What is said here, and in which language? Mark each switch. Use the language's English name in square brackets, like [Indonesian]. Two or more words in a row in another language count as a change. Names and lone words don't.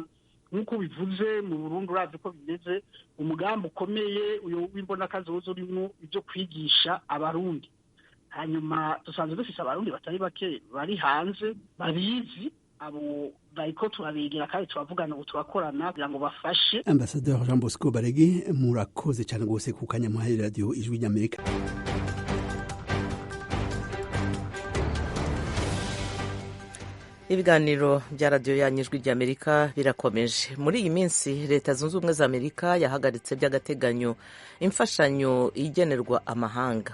[Rundi] Hanyuma nk'uko bivuze mu Burundi urazi ko bimeze umugambi ukomeye uyu w'imbonakazoza urimo ibyo kwigisha abarundi. Hanyuma dusanzwe dufise abarundi batari bake bari hanze babizi, abo bariko turabegera kandi turavugana ubu turakorana kugira ngo bafashe. [Kinyarwanda] Ambassadeur Jean Bosco Barege, murakoze cyane rwose ku kanya muhaye radio Ijwi ry'Amerika. Ibiganiro bya radiyo yanyu Ijwi ry'Amerika birakomeje. Muri iyi minsi Leta Zunze Ubumwe za Amerika yahagaritse by'agateganyo imfashanyo igenerwa amahanga.